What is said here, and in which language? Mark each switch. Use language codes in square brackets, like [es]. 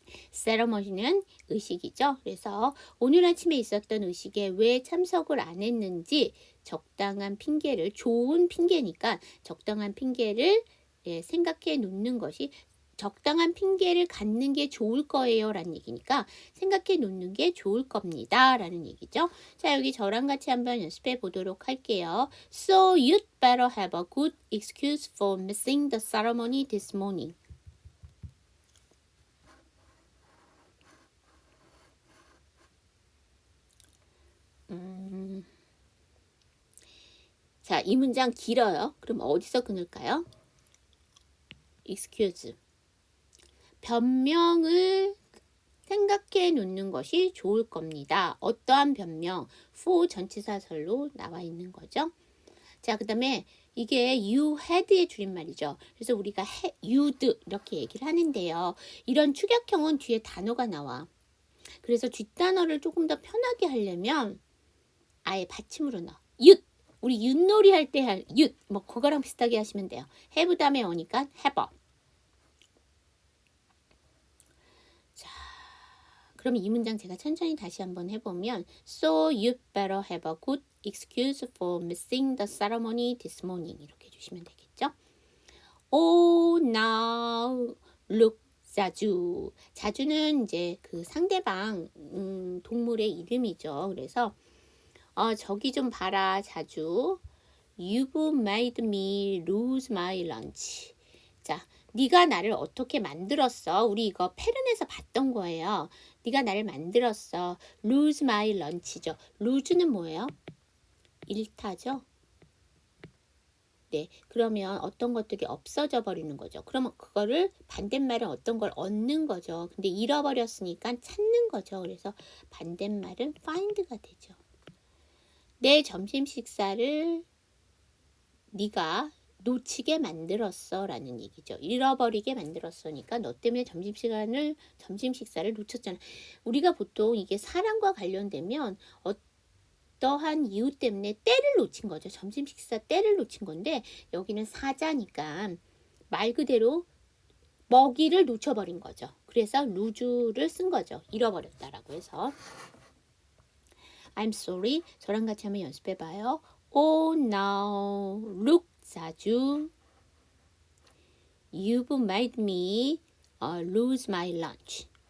[ko] 세러머니는 의식이죠. 그래서 오늘 아침에 있었던 의식에 왜 참석을 안 했는지 적당한 핑계를, 좋은 핑계니까 적당한 핑계를 생각해 놓는 것이 적당한 핑계를 갖는 게 좋을 거예요 라는 얘기니까 생각해 놓는 게 좋을 겁니다 라는 얘기죠. 자, 여기 저랑 같이 한번 연습해 보도록 할게요. [en] So you'd better have a good excuse for missing the ceremony this morning. [ko] 자, 이 문장 길어요. 그럼 어디서 끊을까요? excuse. 변명을 생각해 놓는 것이 좋을 겁니다. 어떠한 변명? for 전치사설로 나와 있는 거죠. 자, 그 다음에 이게 you had 의 줄임말이죠. 그래서 우리가 you'd 이렇게 얘기를 하는데요. 이런 축약형은 뒤에 단어가 나와. 그래서 뒷단어를 조금 더 편하게 하려면 아예 받침으로 넣어. [en] you'd. [ko] 우리 윷놀이 할 때 할 you'd. 뭐 그거랑 비슷하게 하시면 돼요. have 다음에 오니까 have. [en] 자, 그럼 이 문장 제가 천천히 다시 한번 해보면 So you better have a good excuse for missing the ceremony this morning. 이렇게 해주시면 되겠죠. Oh, now look 자주. [ko] 자주는 이제 그 상대방 동물의 이름이죠. 그래서 저기 좀 봐라 자주. [en] You've made me lose my lunch. [ko] 자, 네가 나를 어떻게 만들었어? 우리 이거 페른에서 봤던 거예요. 네가 나를 만들었어. lose my lunch죠. lose는 뭐예요? 잃다죠. 네, 그러면 어떤 것들이 없어져 버리는 거죠. 그러면 그거를 반대말은 어떤 걸 얻는 거죠. 근데 잃어버렸으니까 찾는 거죠. 그래서 반대말은 find가 되죠. 내 점심 식사를 네가 놓치게 만들었어 라는 얘기죠. 잃어버리게 만들었으니까 너 때문에 점심 식사를 놓쳤잖아. 우리가 보통 이게 사람과 관련되면 어떠한 이유 때문에 때를 놓친 거죠. 점심 식사 때를 놓친 건데 여기는 사자니까 말 그대로 먹이를 놓쳐버린 거죠. 그래서 루즈를 쓴 거죠. 잃어버렸다라고 해서. I'm sorry. 저랑 같이 한번 연습해봐요. [en] Oh no, look 자주. You've made me lose my lunch.